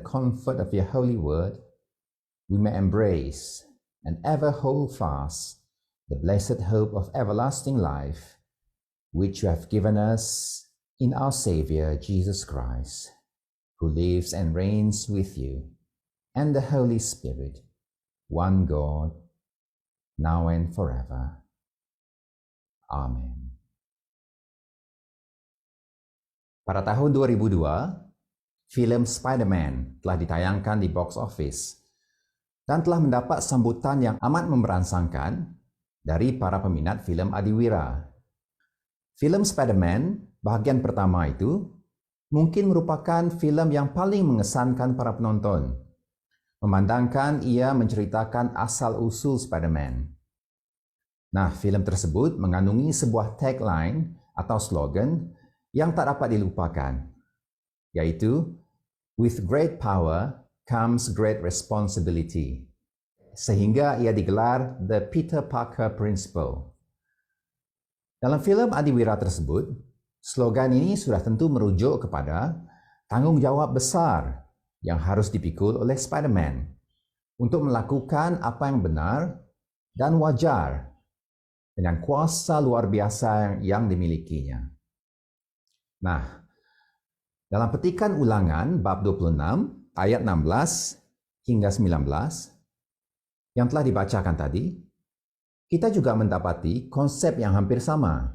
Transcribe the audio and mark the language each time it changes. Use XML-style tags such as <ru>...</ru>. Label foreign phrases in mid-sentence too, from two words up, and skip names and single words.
<en>comfort of your holy word, we may embrace and ever hold fast the blessed hope of everlasting life, which you have given us in our Savior, Jesus Christ, who lives and reigns with you, and the Holy Spirit, one God, now and forever. Amen.</en> <ms>Pada tahun 2002, film Spider-Man telah ditayangkan di</ms> <en>box office</en> <ms>dan telah mendapat sambutan yang amat memberangsangkan dari para peminat film adiwira. Film Spider-Man bahagian pertama itu mungkin merupakan film yang paling mengesankan para penonton, memandangkan ia menceritakan asal-usul Spider-Man. Nah, film tersebut mengandungi sebuah tagline atau slogan yang tak dapat dilupakan, yaitu</ms> <en>With great power comes great responsibility,</en> <ms>sehingga ia digelar The Peter Parker Principle. Dalam filem adiwira tersebut, slogan ini sudah tentu merujuk kepada tanggung jawab besar yang harus dipikul oleh Spider-Man untuk melakukan apa yang benar dan wajar dengan kuasa luar biasa yang dimilikinya. Nah, dalam petikan Ulangan bab 26 ayat 16 hingga 19 yang telah dibacakan tadi, kita juga mendapati konsep yang hampir sama.</ms>